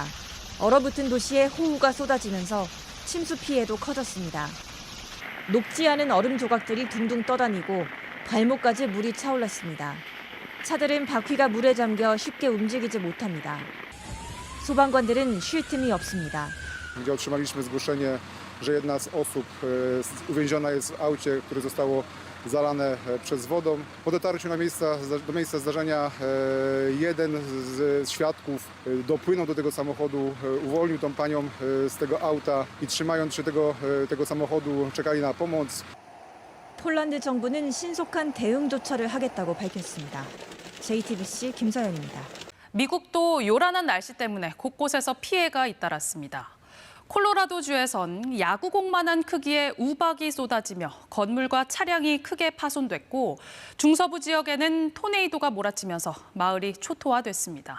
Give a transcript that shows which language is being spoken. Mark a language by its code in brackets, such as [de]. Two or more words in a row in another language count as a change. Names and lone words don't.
[ko] 얼어붙은 도시에 호우가 쏟아지면서 침수 피해도 커졌습니다. 녹지 않은 얼음 조각들이 둥둥 떠다니고 발목까지 물이 차올랐습니다. 차들은 바퀴가 물에 잠겨 쉽게 움직이지 못합니다. 소방관들은 쉴 틈이 없습니다. [pl] Gdzie otrzymaliśmy zgłoszenie, że jedna z osób uwięziona jest w aucie, które zostało zalane przez wodą. Po dotarciu do miejsca zdarzenia jeden z świadków dopłynął do tego samochodu, uwolnił tą panią z tego auta i trzymając się tego samochodu czekali na pomoc. [ko] 폴란드 정부는 신속한 대응 조처를 하겠다고 밝혔습니다. JTBC 김서연입니다. 미국도 요란한 날씨 때문에 곳곳에서 피해가 잇따랐습니다. 콜로라도주에선 야구공만한 크기의 우박이 쏟아지며 건물과 차량이 크게 파손됐고 중서부 지역에는 토네이도가 몰아치면서 마을이 초토화됐습니다.